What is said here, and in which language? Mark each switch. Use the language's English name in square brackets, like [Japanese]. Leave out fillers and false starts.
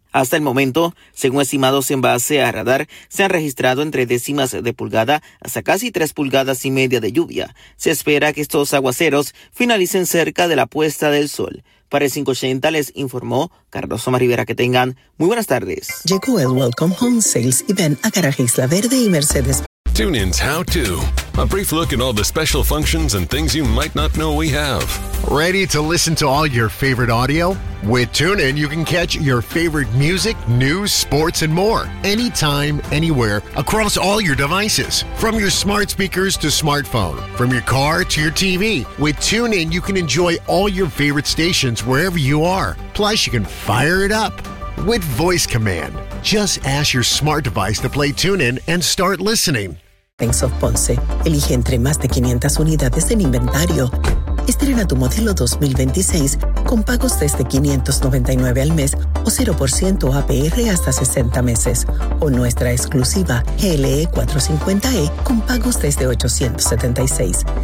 [Spanish] Hasta el momento, según estimados en base a radar, se han registrado entre décimas de pulgada hasta casi 3.5 pulgadas de lluvia. Se espera que estos aguaceros finalicen cerca de la puesta del sol. Para el 580 les informó Carlos Omar Rivera. Que tengan muy buenas tardes. Llegó el Welcome Home Sales y ven a Garaje Isla Verde y Mercedes. [English] Tune in's how-to. A brief look at all the special functions and things you might not know we have. Ready to listen to all your favorite audio? With TuneIn, you can catch your favorite music, news, sports, and more anytime, anywhere, across all your devices. From your smart speakers to smartphone, from your car to your TV. With TuneIn, you can enjoy all your favorite stations wherever you are. Plus, you can fire it up with voice command. Just ask your smart device to play TuneIn and start listening. [Spanish] Banks of Ponce, elige entre más de 500 unidades en inventario. Estrena tu modelo 2026 con pagos desde $599 al mes o 0% APR hasta 60 meses. O nuestra exclusiva GLE 450E con pagos desde $876.